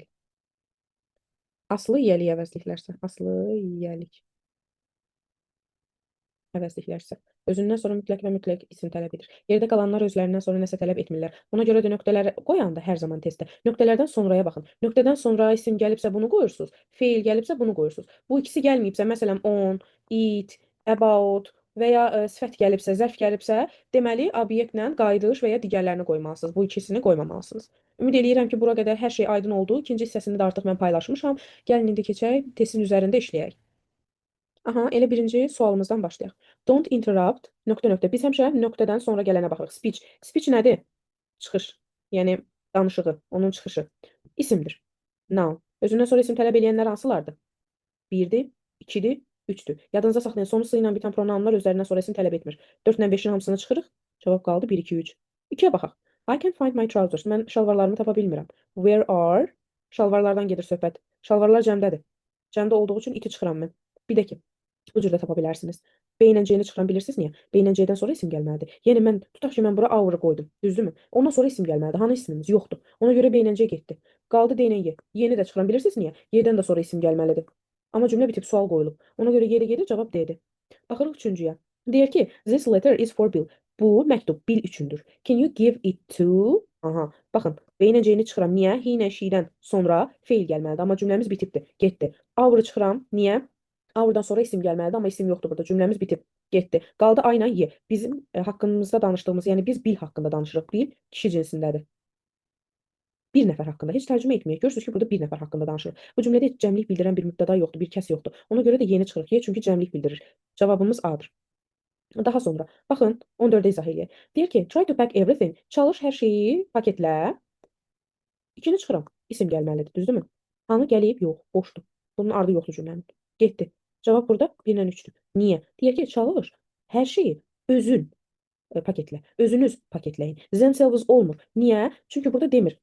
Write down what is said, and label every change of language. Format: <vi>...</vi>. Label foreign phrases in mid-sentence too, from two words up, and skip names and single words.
<az>Aslı yiyəlik əvəzliklərsə. Aslı yiyəlik əvəzliklərsə. Özündən sonra mütləq və mütləq isim tələb edir. Yerdə qalanlar özlərindən sonra nəsə tələb etmirlər. Ona görə də nöqtələri qoyanda hər zaman testdə nöqtələrdən sonraya baxın. Nöqtədən sonra isim gəlibsə bunu qoyursunuz. Feil gəlibsə bunu qoyursunuz. Bu ikisi gəlməyibsə, məsələn,</az> <en>on, it, about</en> <az>və ya sifət gəlibsə, zərf gəlibsə, deməli obyektlə qayıdış və ya digərlərini qoymalısınız. Bu ikisini qoymamalısınız. Ümid eləyirəm ki, bura qədər hər şey aydın oldu. İkinci hissəsini də artıq mən paylaşmışam. Gəlin indi keçək, testin üzərində işləyək. Aha, elə birinci sualımızdan başlayaq.</az> <en>Don't interrupt,</en> <az>nöqtə nöqtə. Biz həmişə nöqtədən sonra gələnə baxırıq. Speech. Speech nədir? Çıxış. Yəni danışığı, onun çıxışı. İsimdir. Noun. Özündən sonra isim tələb edənlər hansılardır? 1-dir, 2-dir, 3-dür. Yadınızda saxlayın, sonu s ilə bitən pronounlar özlərindən sonra isim tələb etmir. 4 ilə 5-in hamısını çıxırıq. Cavab qaldı 1, 2, 3. 2-yə baxaq.</az> <en>I can find my trousers.</en> <az>Mən şalvarlarımı tapa bilmirəm.</az> <en>Where are?</en> <az>Şalvarlardan gedir söhbət. Şalvarlar cəmdədir. Cəmdə olduğu üçün 2 çıxıram mən. Bir də ki, bu cür də tapa bilərsiniz. B ilə C-ni çıxıran bilirsiniz niyə? B ilə C-dən sonra isim gəlməlidir. Yəni mən tutaq ki, mən bura our qoydum, düzdürmü? Ondan sonra isim gəlməlidir. Hanı ismimiz? Yoxdur. Ona görə B ilə C getdi. Qaldı D ilə Y. Y-ni də çıxıran bilirsiniz niyə? Y-dən də sonra isim gəlməlidir. Amma cümlə bitib, sual qoyulub. Ona görə Y də gedir, cavab D-dir. Baxırıq üçüncüyə. Deyir ki,</az> <en>this letter is for Bill.</en> <az>Bu məktub Bill üçündür.</az> <en>Can you give it to?</en> <az>Aha, baxın, B ilə C-ni çıxıram. Niyə? He ilə she-dən sonra feil gəlməlidir. Amma cümləmiz bitibdir. Getdi. Our çıxıram. Niyə? Hour'dan sonra isim gəlməlidir, amma isim yoxdur burada. Cümləmiz bitib, getdi. Qaldı A ilə Y. Bizim haqqımızda danışdığımız, yəni biz Bill haqqında danışırıq. Bill kişi cinsindədir. Bir nəfər haqqında. Heç tərcümə etməyək. Görürsünüz ki, burada bir nəfər haqqında danışırıq. Bu cümlədə heç cəmlik bildirən bir mübtəda yoxdur, bir kəs yoxdur. Ona görə də yeni çıxırıq. Y çünki cəmlik bildirir. Cavabımız A-dır. Daha sonra, baxın, 14-də izah eləyək. Deyir ki,</az> <en>try to pack everything.</en> <az>Çalış hər şeyi paketlə. 2-ni çıxıram. İsim gəlməlidir, düzdürmü? Hanı gəlib? Yox, boşdur. Bunun ardı yoxdur cümlənin. Getdi. Cavab burada 1 ilə 3-dür. Niyə? Deyək ki, çalış hər şeyi özün paketlə. Özünüz paketləyin. Themselves olmur. Niyə? Çünki burada demir.</az>